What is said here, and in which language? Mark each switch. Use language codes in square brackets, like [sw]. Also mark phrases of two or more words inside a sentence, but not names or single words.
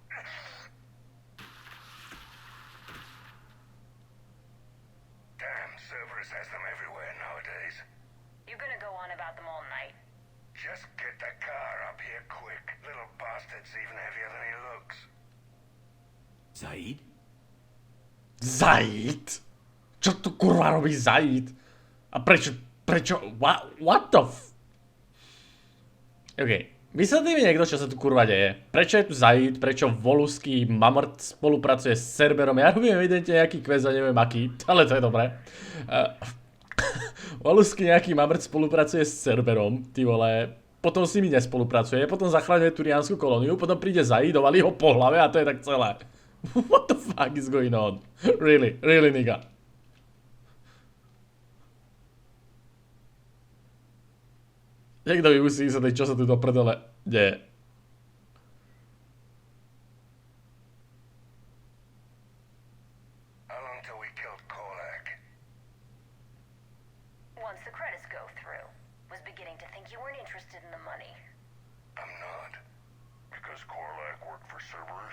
[en] Damn, Cerberus has them everywhere nowadays. You gonna go on about them all night? Just get the car up here quick. Little bastard's even heavier than he looks. Zaid? Zaid? [sk] Čo tu kurva robí Zaid? A prečo, [en] what the [sk] OK, vysvetlí mi niekto, čo sa tu kurva deje. Prečo je tu Zaid, prečo voluský mamrt spolupracuje s Cerberom. Ja robím evidentne nejaký quest a neviem aký, ale to je dobré. Voluský nejaký mamrt spolupracuje s Cerberom, ty vole. Potom s nimi nespolupracuje, potom zachraňuje turiánsku kolóniu, potom príde Zaid, dovalí ho po hlave a to je tak celé. [en] What the fuck is going on? Really, nigga. [sk] Niekto mi musí vysvetliť, čo sa tu do prdele deje. [en] How long till we killed Korlak? Once the credits go through. Was beginning to think you weren't interested in the money. I'm not. Because Korlak worked for Cerberus?